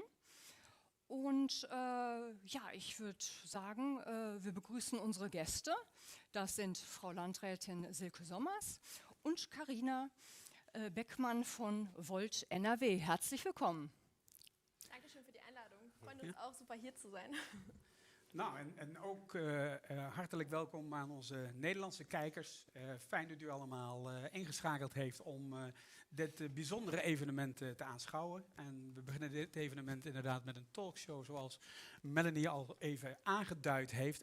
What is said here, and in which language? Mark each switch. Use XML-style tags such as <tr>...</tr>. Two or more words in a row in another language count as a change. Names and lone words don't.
<de>Und ja, ich würde sagen, wir begrüßen unsere Gäste. Das sind Frau Landrätin Silke Sommers und Carina Beckmann von Volt NRW. Herzlich willkommen. Dankeschön für die Einladung. Wir freuen uns auch super hier zu sein.</de> <nl>Nou, en ook hartelijk welkom aan onze Nederlandse kijkers. Fijn dat u allemaal ingeschakeld heeft om dit bijzondere evenement te aanschouwen. En we beginnen dit evenement inderdaad met een talkshow zoals Melanie al even aangeduid heeft.</nl>